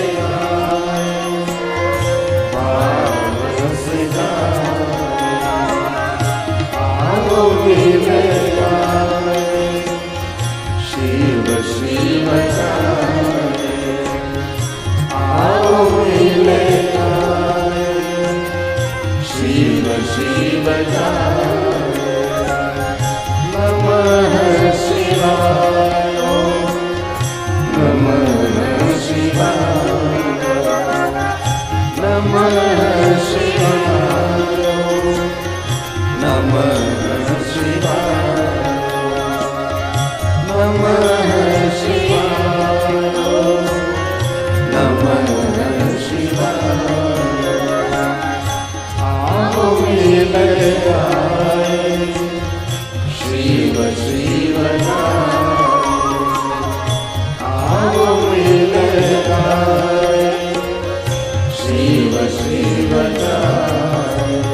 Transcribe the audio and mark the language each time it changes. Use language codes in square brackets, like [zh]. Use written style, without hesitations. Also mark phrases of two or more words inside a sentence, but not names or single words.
[hi] शिव शिव गाए आओ मिले गाए शिव शिव गाए [sa] नमः शिवाय नमः शिवाय नमः शिवाय नमः शिवाय नमः शिवाय नमः शिवाय [hi] आओ मिले गाए शिव शिव गाए आओ मिले गाए शिव शिव गाए